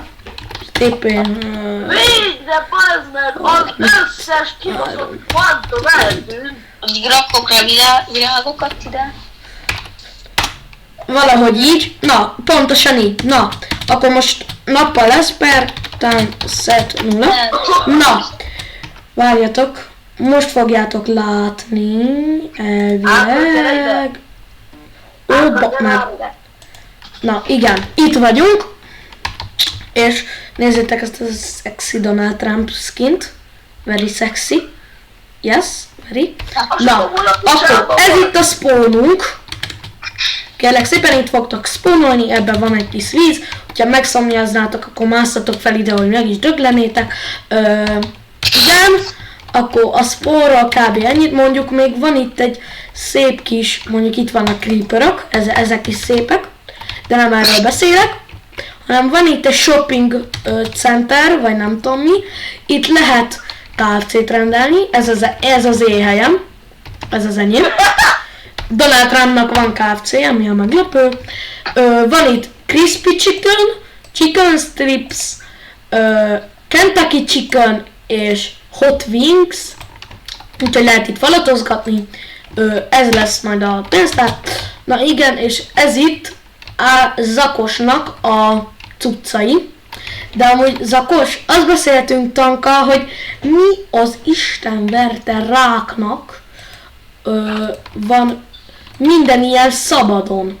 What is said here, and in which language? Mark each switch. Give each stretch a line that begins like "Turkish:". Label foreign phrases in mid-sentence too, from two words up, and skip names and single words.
Hungarian: Éppen... Végy, de bazd meg, az összes kibaszott fantom eltűnt. addig rakok le virágokat ide. Valahogy így. Na, pontosan így. Na, akkor most nappal lesz per
English: time set
Hungarian: 0. Na, várjatok. Most fogjátok látni, elvileg. Na igen, itt vagyunk. És nézzétek ezt a sexy Donald Trump skint.
English: Very sexy. Yes, very.
Hungarian: Na, akkor ez itt a spawnunk. Kérlek szépen itt fogtok spawnolni, ebben van egy kis víz. Ha megszomjaznátok, akkor másszatok fel ide, hogy meg is döglenétek. Igen. Akkor a spórral kb. Ennyit, mondjuk még van itt egy szép kis, mondjuk itt vannak creeperök, ezek is szépek, de nem erről beszélek, hanem van itt egy
English: shopping center,
Hungarian: vagy nem tudom mi, itt lehet KFC-t rendelni, ez az én helyem, ez az enyém. Donald Trumpnak van KFC, ami a meglepő. Van itt
English: crispy chicken, chicken strips, Kentucky chicken
Hungarian: és
English: hot wings,
Hungarian: úgyhogy lehet itt falatozgatni, ez lesz majd a pénztár. Na igen, és ez itt a Zakosnak a cuccai, de amúgy Zakos, azt beszéltünk Tankkal, hogy mi az Isten verte ráknak van minden ilyen szabadon.